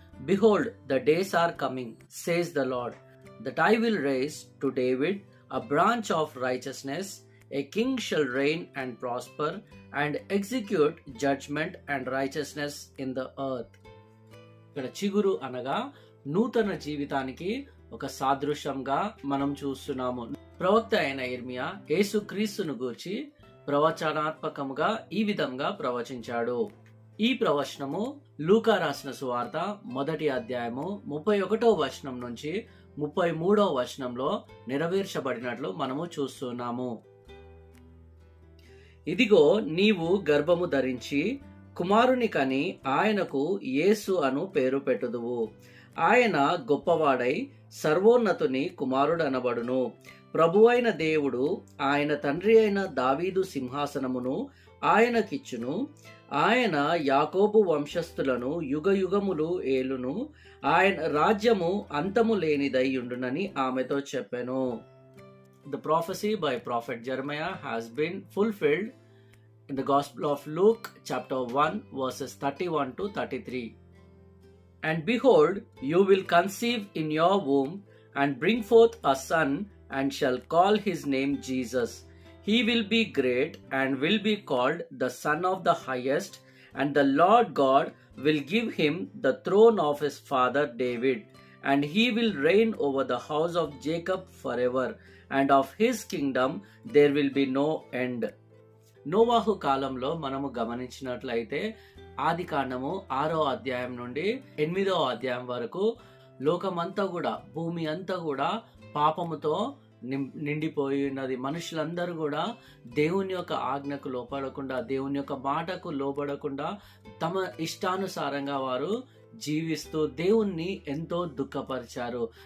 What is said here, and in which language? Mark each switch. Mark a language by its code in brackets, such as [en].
[en] Behold, the days are coming, says the Lord, that I will raise to David a branch of righteousness. A king shall reign and prosper and execute judgment and righteousness in the earth. [te] ఇక్కడ చిగురు అనగా నూతన జీవితానికి ఒక సాదృశ్యంగా మనం చూస్తున్నాము. ప్రవక్త అయిన ఇర్మియా యేసుక్రీస్తును గూర్చి ప్రవచనాత్మకముగా ఈ విధంగా ప్రవచించాడు. ఈ ప్రవచనము లూకా రాసిన సువార్త 1వ అధ్యాయము 31వ వచనం నుంచి 33వ వచనంలో నెరవేర్చబడినట్లు మనము చూస్తున్నాము. ఇదిగో, నీవు గర్భము ధరించి కుమారుని కని ఆయనకు యేసు అను పేరు పెట్టుదువు. ఆయన గొప్పవాడై సర్వోన్నతుని కుమారుడనబడును. ప్రభువైన దేవుడు ఆయన తండ్రి అయిన దావీదు సింహాసనమును ఆయనకిచ్చును. ఆయన యాకోబు వంశస్థులను యుగయుగములు ఏలును. ఆయన రాజ్యము అంతము లేనిదై ఉండునని ఆమెతో చెప్పెను. [en] The prophecy by prophet Jeremiah has been fulfilled in the Gospel of Luke chapter 1 verses 31 to 33. And behold, you will conceive in your womb and bring forth a son, and shall call his name Jesus. He will be great and will be called the Son of the Highest, and the Lord God will give him the throne of his father David, and he will reign over the house of Jacob forever, and of his kingdom there will be no end. [te] నోవాహు కాలంలో మనము గమనించినట్లయితే ఆది కాండము 6వ అధ్యాయం నుండి 8వ అధ్యాయం వరకు లోకమంతా కూడా, భూమి అంతా కూడా పాపముతో నిండిపోయి ఉన్నది. మనుషులందరూ కూడా దేవుని యొక్క ఆజ్ఞకు లోపడకుండా, దేవుని యొక్క మాటకు లోబడకుండా తమ ఇష్టానుసారంగా వారు జీవిస్తూ దేవుణ్ణి ఎంతో దుఃఖపరిచారు.